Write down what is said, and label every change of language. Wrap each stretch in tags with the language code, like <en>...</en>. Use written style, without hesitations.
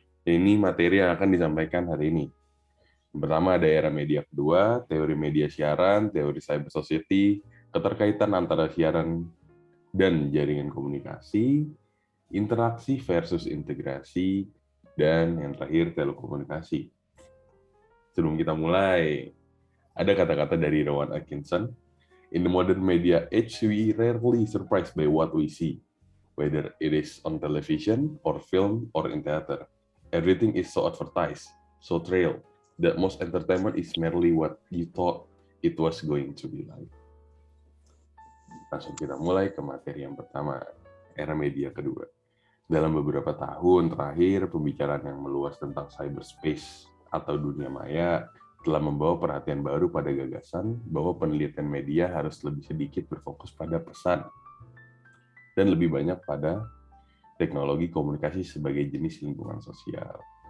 <id>Ini materi yang akan disampaikan hari ini. Yang pertama ada era media kedua, teori media siaran, teori cyber society, keterkaitan antara siaran dan jaringan komunikasi, interaksi versus integrasi, dan yang terakhir telekomunikasi. Sebelum kita mulai, ada kata-kata dari Rowan Atkinson.</id> <en>In the modern media age, we rarely surprised by what we see, whether it is on television, or film, or in theater. Everything is so advertised, so trailed, that most entertainment is merely what you thought it was going to be like.</en> <id>Langsung kita mulai ke materi yang pertama, era media kedua. Dalam beberapa tahun terakhir, pembicaraan yang meluas tentang cyberspace atau dunia maya telah membawa perhatian baru pada gagasan bahwa penelitian media harus lebih sedikit berfokus pada pesan dan lebih banyak pada teknologi komunikasi sebagai jenis lingkungan sosial.</id>